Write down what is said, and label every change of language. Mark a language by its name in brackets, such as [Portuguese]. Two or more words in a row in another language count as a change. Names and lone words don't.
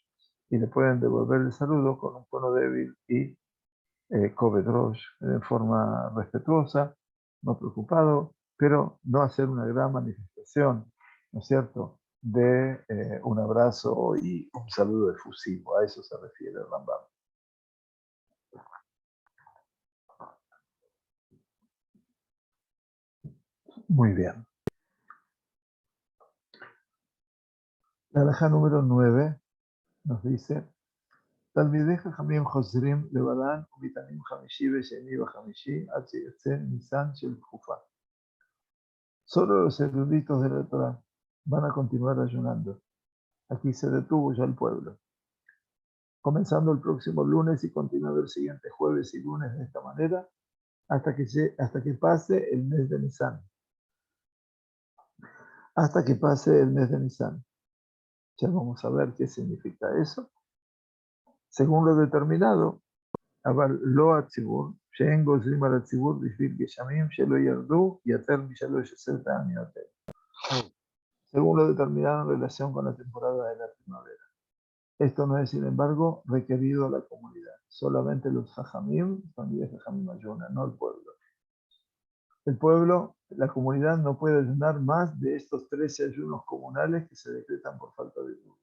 [Spanish] Y le pueden devolver el saludo con un tono débil y kovedrosh, de forma respetuosa, no preocupado, pero no hacer una gran manifestación, ¿no es cierto?, de un abrazo y un saludo efusivo. A eso se refiere el Rambam. Muy bien. La halajá número 9 nos dice: [Hebrew] תלמידי חכמים חוזרים לבלן ומתענים חמישי ושני וחמישי עד שיצא ניסן של תקופה. [Spanish] Solo los eruditos de la Torah van a continuar ayunando. Aquí se detuvo ya el pueblo. Comenzando el próximo lunes y continuando el siguiente jueves y lunes de esta manera, hasta que pase el mes de Nisan. Hasta que pase el mes de Nisan. Ya vamos a ver qué significa eso. Según lo determinado, [Hebrew] אבל לא הציבור, שאין גוזרים על הציבור בשביל גשמים שלא ירדו יותר מ3 העניות האלה. [Spanish] Según lo determinado en relación con la temporada de la primavera. Esto no es, sin embargo, requerido a la comunidad. Solamente los jajamim, familias jajamim ayunan, no el pueblo. El pueblo, la comunidad no puede ayunar más de estos 13 ayunos comunales que se decretan por falta de lluvia.